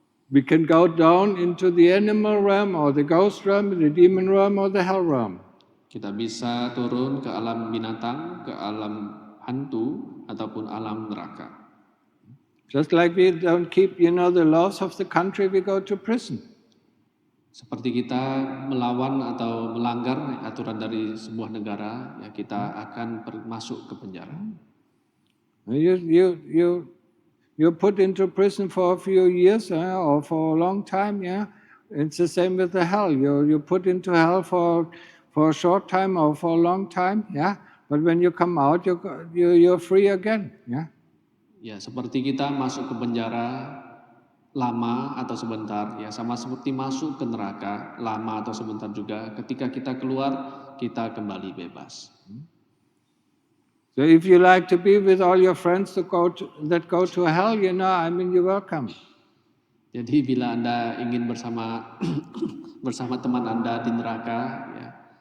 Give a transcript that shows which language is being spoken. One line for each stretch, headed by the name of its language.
English: We can go down into the animal realm or the ghost realm, the demon realm or the hell realm.
Indonesian: Kita bisa turun ke alam binatang, ke alam hantu ataupun alam neraka.
English: Just like we don't keep, the laws of the country, we go to prison.
Indonesian: Seperti kita melawan atau melanggar aturan dari sebuah negara, ya kita akan masuk ke penjara.
English: You're put into prison for a few years or for a long time, yeah. It's the same with the hell. You're put into hell for a short time or for a long time, yeah. But when you come out, you're free again, yeah.
Indonesian: Ya, seperti kita masuk ke penjara lama atau sebentar, ya sama seperti masuk ke neraka lama atau sebentar juga. Ketika kita keluar, kita kembali bebas.
English: So if you like to be with all your friends that go to hell, you're welcome.
Indonesian: Jadi bila Anda ingin bersama teman Anda di neraka, ya.